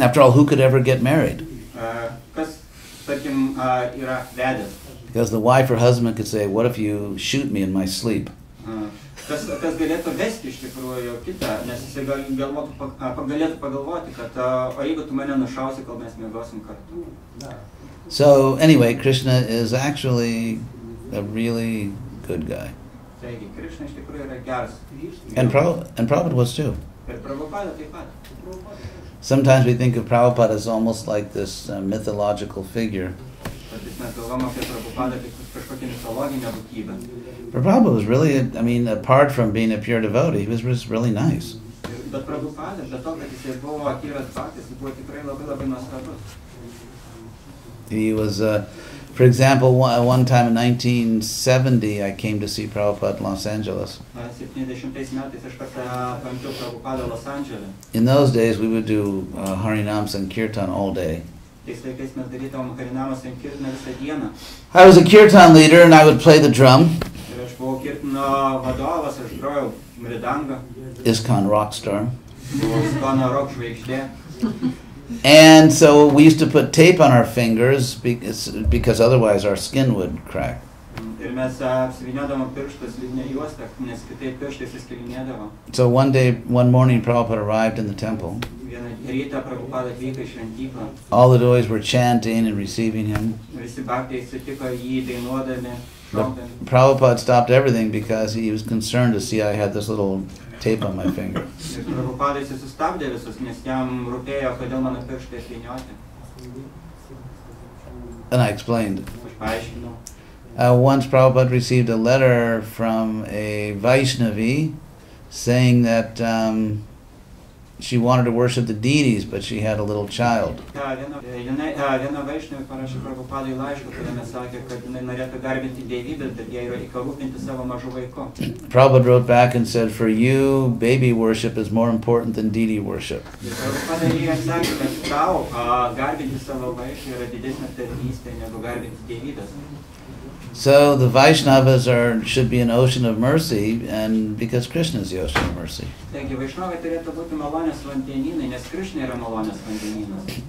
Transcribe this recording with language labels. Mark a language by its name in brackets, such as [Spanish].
[English] After all, who could ever get married? [Lithuanian] Kas, tarkim, yra vedęs? [English] Because the wife or husband could say, what if you shoot me in my sleep? [Lithuanian] Kas galėtų vesti iš tikrųjų kitą, nes jisai galėtų pagalvoti, kad o jeigu tu mane nušausi, kol mes miegosim kartu. [English] So anyway, Krishna is actually a really good guy. [Lithuanian] Taigi, Krishna iš tikrųjų yra geras. [English] And Prabhupada was too. [Lithuanian] Ir Prabhupada taip pat. [English] Sometimes we think of Prabhupada as almost like this mythological figure. [Lithuanian] Kartais mes galvom apie Prabhupadą kaip kažkokią mitologinę būtybę. [English] But Prabhupada was really, apart from being a pure devotee, he was just really nice. [Lithuanian] Bet Prabhupada, be to, kad jisai buvo tyras bhaktis, jis buvo tikrai labai nuostabus. [English] He was, for example, one time in 1970, I came to see Prabhupada in Los Angeles. [Lithuanian] 70 metais aš pamačiau Prabhupadą Los Andžele. [English] In those days, we would do Harinam Sankirtan all day. [Lithuanian] Tais laikais mes darydavom Harinamą Sankirtaną visą dieną. [English] I was a kirtan leader and I would play the drum. [Lithuanian] Ir aš buvau kirtino vadovas, aš grojau mridangą. [English] ISKCON rock star. [Lithuanian] Buvau ISKCON rock žvaigždė. [English] And so we used to put tape on our fingers because otherwise our skin would crack. [Lithuanian] Ir mes apsivyniodavom pirštus liūdne juostą, nes kitaip pirštai suskilinėdavo. [English] So one morning Prabhupada arrived in the temple. [Lithuanian] Vieną rytą Prabhupada atvyko į šventyklą. [English] All the devotees were chanting and receiving him. [Lithuanian] Visi bhaktai sutiko jį dainuodami, šaukdami. [English] Prabhupada stopped everything because he was concerned to see I had this little tape on my finger. [Lithuanian] Ir Prabhupada jis sustabdė visus, nes jam rūpėjo, kodėl mano pirštai apvynioti. [English] And I explained. [Lithuanian] Aš paaiškinau. [English] Once Prabhupada received a letter from a Vaishnavi saying that she wanted to worship the deities, but she had a little child. [Lithuanian] Viena Vaishnavė parašė Prabhupadai laišką, kuriame sakė, kad jinai norėtų garbinti dievybės, bet jai reikia rūpinti savo mažu vaiku. [English] Prabhupada wrote back and said, for you, baby worship is more important than deity worship. [Lithuanian] Prabhupada jai atsakė, kad tau garbinti savo vaiką yra didesnė tarnystė negu garbinti dievybės. [English] So the Vaishnavas should be an ocean of mercy, and because Krishna is the ocean of mercy. [Lithuanian] Taigi Vaishnavai turėtų būti malonės vandenynai, nes Krishna yra malonės vandenynas.